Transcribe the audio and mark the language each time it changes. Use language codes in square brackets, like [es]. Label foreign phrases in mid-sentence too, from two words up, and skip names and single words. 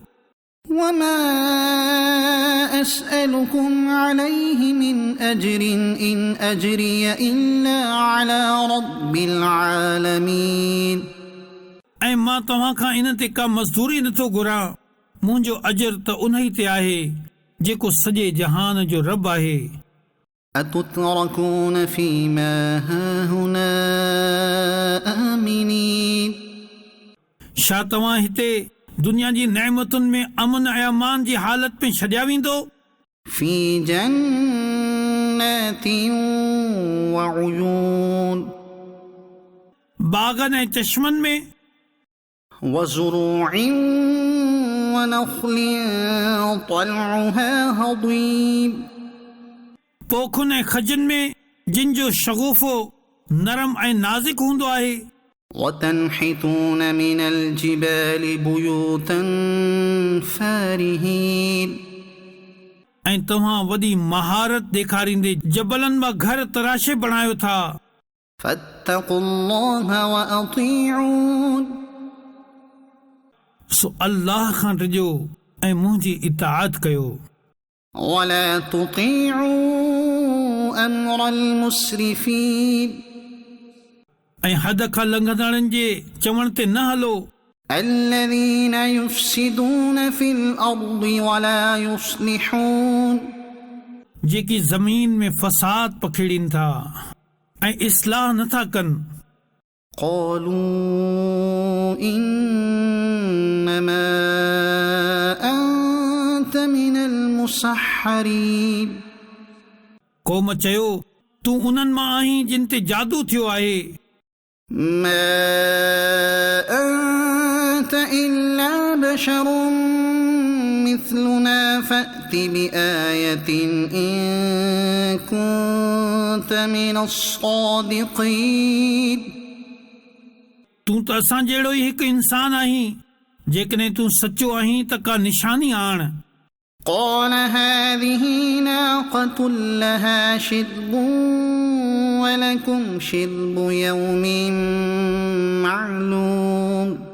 [ar] وما أسألكم عليه من أجر إن أجري إلا على رب العالمين [sd] ऐं मां तव्हां खां इन ते का मज़दूरी नथो घुरां। मुंहिंजो अजर त उन ई ते आहे जेको सॼे जहान जो रब आहे। [ar] أتتركون فيما هاهنا آمنين [sd] छा तव्हां हिते दुनिया जी नेमतुनि में अमन ऐं अमान जी हालत में छॾिया वेंदो। [ar] في جنات وعيون [sd] बागनि ऐं चश्मनि में [ar] وزروع ونخل طلعها هضيم [sd] पोखुनि ऐं खजनि में जिन जो शगुफ़ो नरम ऐं नाज़ुक हूंदो आहे। [ar] وتنحتون من الجبال بيوتا فارهين [sd] ऐं तव्हां वॾी महारत ॾेखारींदे जबलनि मां घर तराशे बणायो था। [ar] فاتقوا الله وأطيعون [sd] सो अल्लाह खां टिजो ऐं मुंहिंजी इताअत कयो। [ar] ولا تطيعوا أمر المسرفين [sd] ऐं हद खां लंघंदड़नि जे चवण ते न हलो। [ar] الذين يفسدون في الأرض ولا يصلحون [sd] जेकी ज़मीन में फ़साद पखेड़ीनि था ऐं इस्लाह नथा कनि। [ar] قالوا إنما أنت من المسحرين [sd] क़ौम चयो तूं उन्हनि मां आहीं जिन ते जादू थियो आहे। [ar] ما أنت إلا بشر مثلنا فأت بآية إن كنت من الصادقين [sd] तूं त असां जहिड़ो ई हिकु इंसान आहीं, जेकॾहिं तूं सचो आहीं त का निशानी आण। [ar] قال هذه ناقة لها شرب ولكم شرب يوم معلوم